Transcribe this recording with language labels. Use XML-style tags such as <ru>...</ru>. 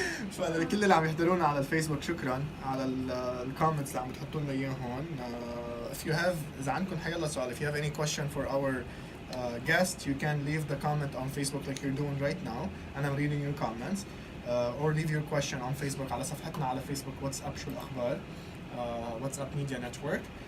<ar>فلكل اللي عم يحضرونا على الفيسبوك شكرا على الكومنتس اللي عم تحطوا لنا اياهم هون.</ar> <en>If you have</en> <ar>إذا عندكم حيلا سؤال,</ar> <en>if you have any question for our guest, you can leave the comment on Facebook like you're doing right now, and I'm reading your comments. Or leave your question on Facebook</en> <ar>على صفحتنا على فيسبوك واتساب شو الأخبار, واتساب ميديا نتورك.</ar>